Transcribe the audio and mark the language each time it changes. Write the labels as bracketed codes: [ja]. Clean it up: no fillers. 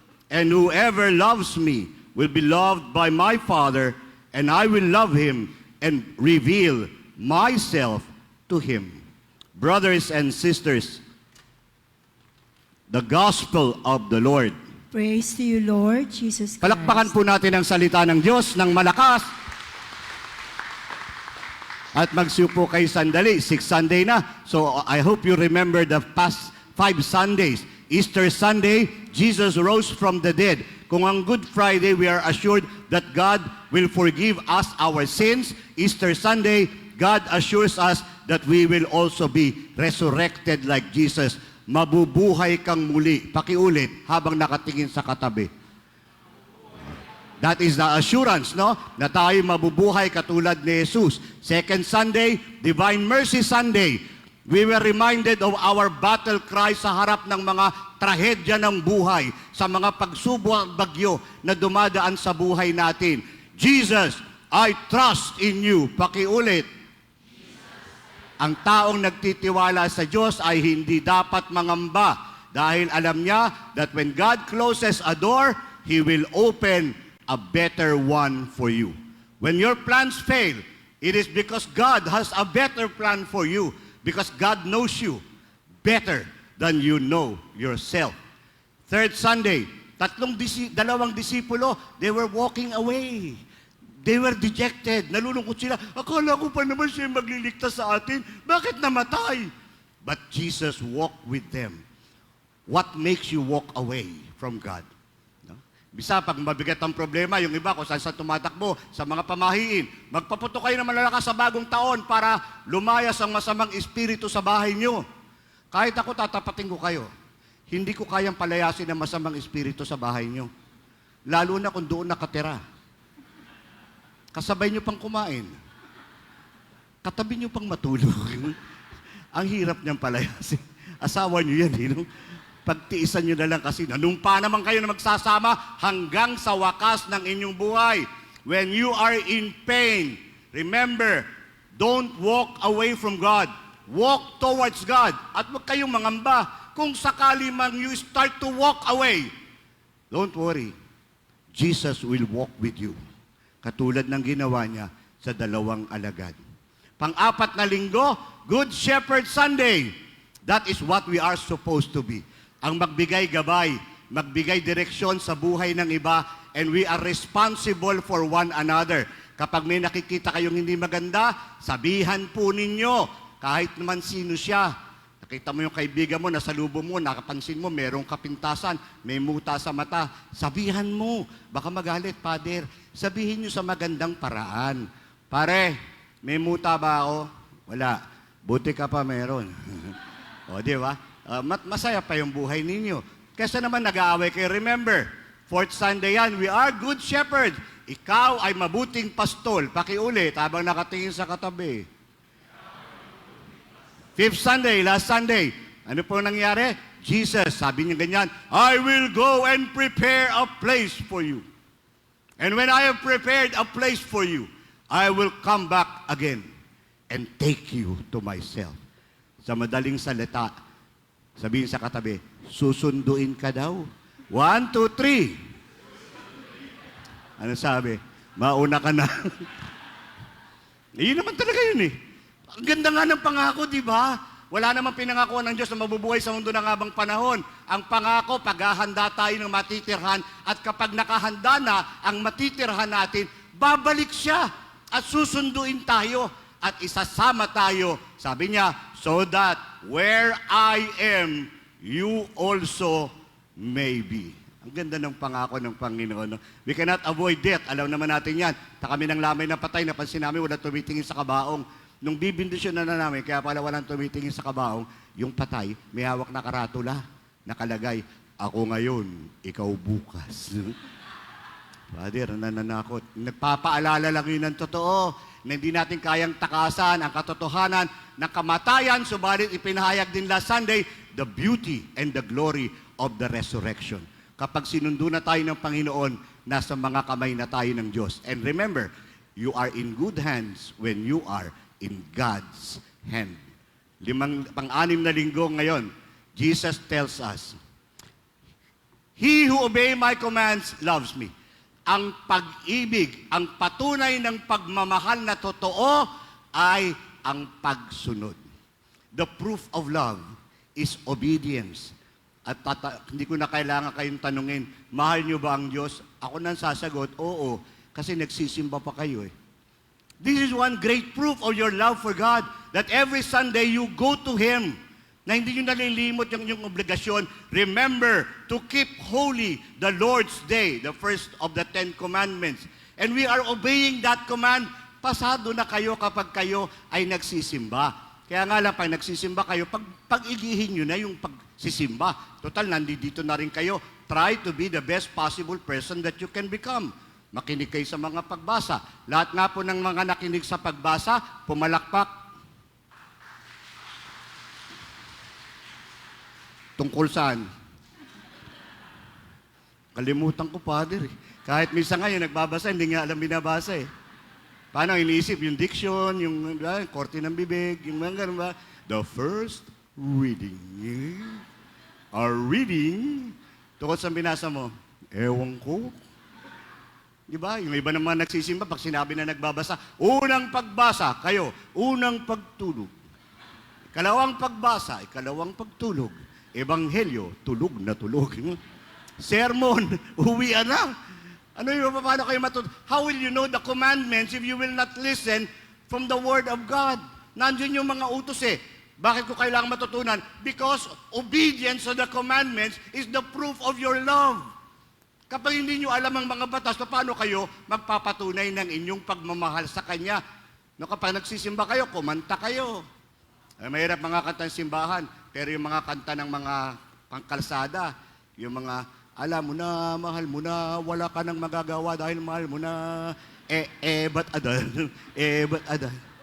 [en] And whoever loves me will be loved by my Father, and I will love him and reveal myself to him." Brothers and sisters, the Gospel of the Lord. Praise to you, Lord Jesus Christ. [tl] Palakpakan po natin ang salita ng Diyos ng malakas. At magsiupo kayo sandali. 6th Sunday na. [en] So I hope you remember the past 5 Sundays. Easter Sunday, Jesus rose from the dead. [tl] Kung ang [en] Good Friday, we are assured that God will forgive us our sins. Easter Sunday, God assures us that we will also be resurrected like Jesus. [tl] Mabubuhay kang muli. Pakiulit, habang nakatingin sa katabi. [en] That is the assurance, no? [tl] Na tayo mabubuhay katulad ni Jesus. [en] Second Sunday, Divine Mercy Sunday. We were reminded of our battle cry [tl] sa harap ng mga trahedya ng buhay, sa mga pagsubok at bagyo na dumadaan sa buhay natin. [en] Jesus, I trust in you. [tl] Pakiulit. Ang taong nagtitiwala sa Diyos ay hindi dapat mangamba dahil alam niya [en] that when God closes a door, He will open a better one for you. When your plans fail, it is because God has a better plan for you, because God knows you better than you know yourself. Third Sunday, [tl] dalawang disipulo, [en] they were walking away. They were dejected. [tl] Nalulungkot sila. Akala ko pa naman siya magliligtas sa atin. Bakit namatay? [en] But Jesus walked with them. What makes you walk away from God? No? [tl] Bisa, pag mabigat ang problema, yung iba kung saan tumatakbo, sa mga pamahiin, magpaputo kayo ng malalakas sa bagong taon para lumayas ang masamang espiritu sa bahay nyo. Kahit ako, tatapatin ko kayo. Hindi ko kayang palayasin ang masamang espiritu sa bahay nyo. Lalo na kung doon nakatira. Kasabay nyo pang kumain. Katabi nyo pang matulog. Ang hirap niyang palayasin. Asawa nyo yan, no? Pagtiisan nyo na lang kasi nanumpa naman kayo na magsasama hanggang sa wakas ng inyong buhay. [en] When you are in pain, remember, don't walk away from God. Walk towards God. [tl] At huwag kayong mangamba. Kung sakali man [en] you start to walk away, don't worry. Jesus will walk with you. [tl] Katulad ng ginawa niya sa 2 alagad. Pang-apat na linggo, Good Shepherd Sunday. [en] That is what we are supposed to be. [tl] Ang magbigay gabay, magbigay direksyon sa buhay ng iba, [en] and we are responsible for one another. [tl] Kapag may nakikita kayong hindi maganda, sabihan po ninyo, kahit naman sino siya. Nakita mo yung kaibigan mo, nasa lubo mo, nakapansin mo, merong kapintasan, may muta sa mata. Sabihan mo, baka magalit, Father. Sabihin nyo sa magandang paraan. Pare, may muta ba ako? Wala. Buti ka pa meron. O, di ba? Masaya pa yung buhay ninyo. Kesa naman nag-aaway kayo. [en] Remember, 4th Sunday yan, we are good shepherds. [tl] Ikaw ay mabuting pastol. Pakiulit habang nakatingin sa katabi. [en] 5th Sunday, last Sunday. [tl] Ano po nangyari? [en] Jesus, [tl] sabi niya ganyan, [en] I will go and prepare a place for you. And when I have prepared a place for you, I will come back again and take you to myself. [tl] Sa madaling salita, sabihin sa katabi, susunduin ka daw. 1, 2, 3. Ano sabi? Mauna ka na. Yun naman talaga yun eh. Ang ganda nga ng pangako, di ba? Wala namang pinangakuan ng Diyos na mabubuhay sa mundo ng habang panahon. Ang pangako, paghahanda tayo ng matitirhan, at kapag nakahanda na ang matitirhan natin, babalik siya at susunduin tayo at isasama tayo. Sabi niya, [en] so that where I am, you also may be. [tl] Ang ganda ng pangako ng Panginoon. No? [en] We cannot avoid death. [tl] Alam naman natin yan. Kami ng lamay na patay, napansin namin, wala tumitingin sa kabaong. Nung bibindisyon na namin, kaya pala walang tumitingin sa kabaong, yung patay, may hawak na karatula, nakalagay, ako ngayon, ikaw bukas. Father, nananakot. Nagpapaalala lang yun ng totoo, na hindi natin kayang takasan ang katotohanan ng kamatayan, subalit ipinahayag din last Sunday, [en] the beauty and the glory of the resurrection. [tl] Kapag sinundo na tayo ng Panginoon, nasa mga kamay na tayo ng Diyos. [en] And remember, you are in good hands when you are in God's hand. [tl] Pang-anim na linggo ngayon, [en] Jesus tells us, He who obey my commands loves me. [tl] Ang pag-ibig, ang patunay ng pagmamahal na totoo ay ang pagsunod. [en] The proof of love is obedience. [tl] At hindi ko na kailangan kayong tanungin, mahal niyo ba ang Diyos? Ako nang sasagot, oo, kasi nagsisimba pa kayo eh. [en] This is one great proof of your love for God, that every Sunday you go to Him, [tl] na hindi nyo nalilimot yung inyong obligasyon. [en] Remember to keep holy the Lord's Day, the first of the 10 Commandments. And we are obeying that command. [tl] Pasado na kayo kapag kayo ay nagsisimba. Kaya nga lang, pag nagsisimba kayo, pag-igihin nyo na yung pagsisimba. Total, nandito na rin kayo. [en] Try to be the best possible person that you can become. [tl] Makinig kayo sa mga pagbasa. Lahat nga po ng mga nakinig sa pagbasa, pumalakpak. Tungkol saan? Kalimutan ko, Father. Kahit minsan ngayon nagbabasa, hindi nga alam binabasa eh. Paano iniisip? Yung diction, yung korte ng bibig, yung mga ganun ba? [en] The first reading. Our reading, [tl] tungkol sa binasa mo, ewan ko. Di ba? Yung iba naman nagsisimba, pag sinabi na nagbabasa, unang pagbasa, kayo, unang pagtulog. Ikalawang pagbasa, ikalawang pagtulog. Ebanghelyo, tulog na tulog. Sermon, uwian na. Ano yung paano kayo [en] How will you know the commandments if you will not listen from the Word of God? [tl] Nandiyan yung mga utos eh. Bakit ko kailangan matutunan? [en] Because obedience to the commandments is the proof of your love. [tl] Kapag hindi nyo alam ang mga batas, paano kayo magpapatunay ng inyong pagmamahal sa Kanya? No, kapag nagsisimba kayo, kumanta kayo. Mahirap mga kanta ng simbahan, pero yung mga kanta ng mga pangkalsada, yung mga, alam mo na, mahal mo na, wala ka nang magagawa dahil mahal mo na, ba't adan? Ba't adan?